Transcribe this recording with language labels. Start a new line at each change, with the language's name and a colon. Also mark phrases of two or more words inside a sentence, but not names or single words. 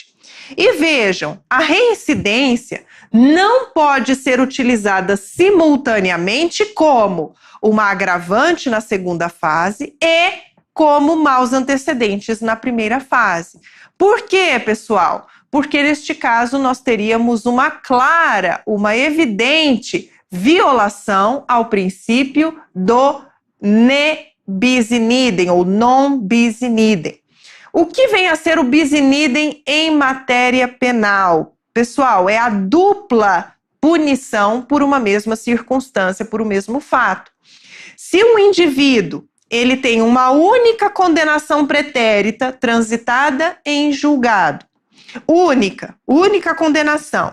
Portuguese: E vejam, a reincidência não pode ser utilizada simultaneamente como uma agravante na segunda fase e como maus antecedentes na primeira fase. Por quê, pessoal? Porque neste caso nós teríamos uma clara, uma evidente violação ao princípio do
Latin: ne bis in idem
Portuguese: ou
Latin: non bis in idem.
Portuguese: O que vem a ser o
Latin: bis in idem
Portuguese: em matéria penal? Pessoal, é a dupla punição por uma mesma circunstância, por um mesmo fato. Se um indivíduo ele tem uma única condenação pretérita transitada em julgado, única condenação.